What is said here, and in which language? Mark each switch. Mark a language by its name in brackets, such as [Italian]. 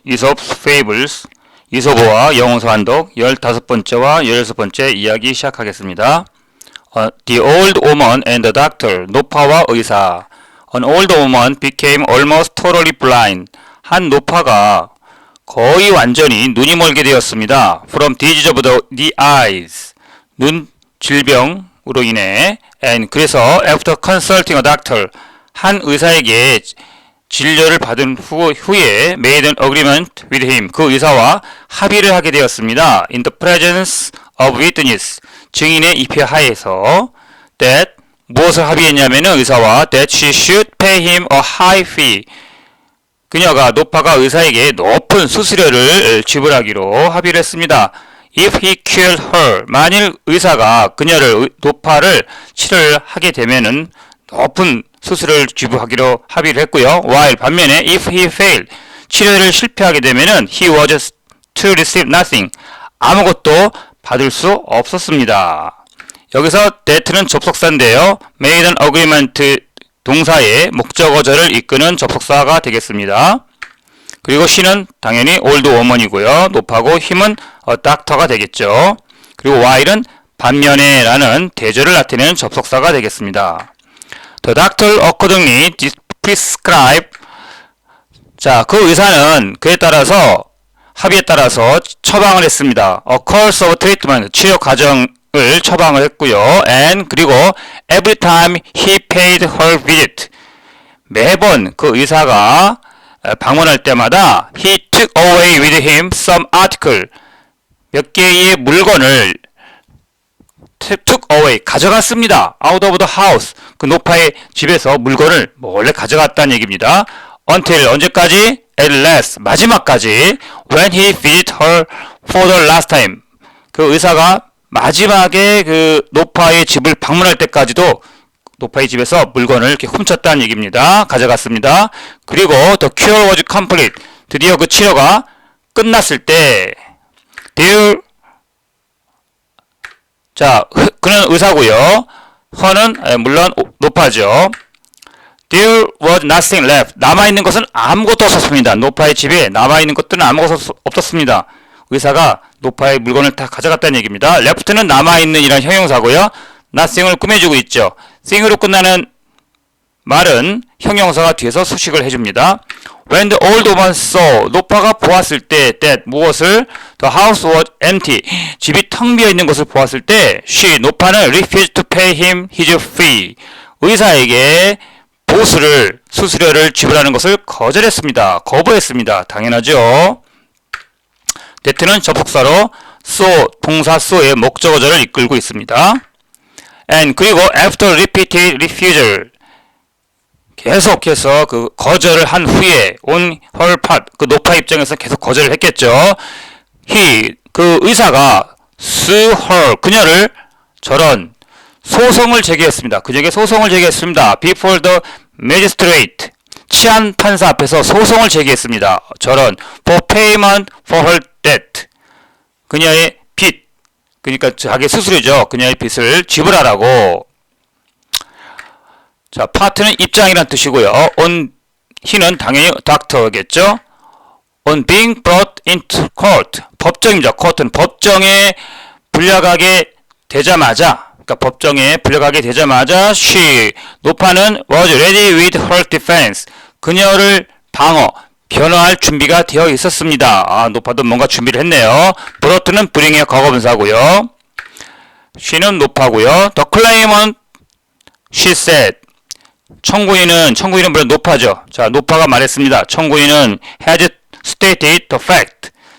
[Korean] 이솝's Fables 이솝어와 영어서 한독 15번째와 16번째 이야기 시작하겠습니다. [English] The old woman and the doctor, [Korean] 노파와 의사. [English] An old woman became almost totally blind. [Korean] 한 노파가 거의 완전히 눈이 멀게 되었습니다. [English] From disease of the eyes. [Korean] 눈 질병으로 인해. [English] And [Korean] 그래서 [English] after consulting a doctor, [Korean] 한 의사에게 진료를 받은 후에 [English] made an agreement with him. [Korean] 그 의사와 합의를 하게 되었습니다. [English] In the presence of witness. [Korean] 증인의 입회 하에서 [English] that [Korean] 무엇을 합의했냐면은 의사와 [English] that she should pay him a high fee. [Korean] 그녀가 노파가 의사에게 높은 수수료를 지불하기로 합의를 했습니다. [English] If he cured her. [Korean] 만일 의사가 그녀를 노파를 치료를 하게 되면은 높은 수수료를 지불하기로 합의를 했고요. [English] While [Korean] 반면에 [English] if he failed, [Korean] 치료를 실패하게 되면은 [English] he was to receive nothing. [Korean] 아무것도 받을 수 없었습니다. 여기서 that는 접속사인데요. [English] made an agreement [Korean] 동사의 목적어절을 이끄는 접속사가 되겠습니다. 그리고 she는 당연히 old woman이고요. 노파고 him은 doctor가 되겠죠. 그리고 while은 반면에 라는 대절을 나타내는 접속사가 되겠습니다. [English] The doctor accordingly prescribed. [Korean] 자, 그 의사는 그에 따라서 합의에 따라서 처방을 했습니다. [English] A course of treatment. [Korean] 치료 과정을 처방을 했고요. [English] And [Korean] 그리고 [English] every time he paid her visit. [Korean] 매번 그 의사가 방문할 때마다 [English] he took away with him some article. [Korean] 몇 개의 물건을 [English] took away [Korean] 가져갔습니다. [English] out of the house [Korean] 그 노파의 집에서 물건을 몰래 가져갔다는 얘기입니다. until 언제까지? [English] at last [Korean] 마지막까지 [English] when he visited her for the last time [Korean] 그 의사가 마지막에 그 노파의 집을 방문할 때까지도 노파의 집에서 물건을 이렇게 훔쳤다는 얘기입니다. 가져갔습니다. 그리고 [English] the cure was complete [Korean] 드디어 그 치료가 끝났을 때 there 자, 그는 의사고요. [English] her는 [Korean] 물론 노파죠. [English] There was nothing left. [Korean] 남아있는 것은 아무것도 없었습니다. 노파의 집에 남아있는 것들은 아무것도 없었습니다. 의사가 노파의 물건을 다 가져갔다는 얘기입니다. left는 남아있는 이란 형용사고요. nothing을 꾸며주고 있죠. thing으로 끝나는 말은 형용사가 뒤에서 수식을 해줍니다. [English] When the old woman saw, [Korean] 노파가 보았을 때, [English] that, [Korean] 무엇을? [English] The house was empty. [Korean] 집이 텅 비어 있는 것을 보았을 때, she, 노파는 [English] refused to pay him his fee. [Korean] 의사에게 수수료를 지불하는 것을 거절했습니다. 거부했습니다. 당연하죠. that는 접속사로 so, 동사 so의 목적어절을 이끌고 있습니다. [English] And [Korean] 그리고 [English] after repeated refusal. [Korean] 계속해서 그 거절을 한 후에 [English] on her part [Korean] 그 노파 입장에서 계속 거절을 했겠죠. he 그 의사가 [English] sue her [Korean] 그녀를 저런 소송을 제기했습니다. 그녀에게 소송을 제기했습니다. [English] before the magistrate [Korean] 치안 판사 앞에서 소송을 제기했습니다. 저런 [English] for payment for her debt [Korean] 그녀의 빚 그러니까 자기 수수료죠. 그녀의 빚을 지불하라고. 자, 파트는 입장이란 뜻이고요. on he는 당연히 doctor겠죠. [English] on being brought into court [Korean] 법정입니다. court는 법정에 불려가게 되자마자 그러니까 법정에 불려가게 되자마자 she 노파는 [English] was ready with her defense [Korean] 그녀를 변호할 준비가 되어 있었습니다. 아, 노파도 뭔가 준비를 했네요. brought는 bring의 과거분사고요. she는 노파고요. [English] the claimant she said [Korean] 청구인은 물론 노파죠. 자, 노파가 말했습니다. 청구인은 [English] has stated the fact.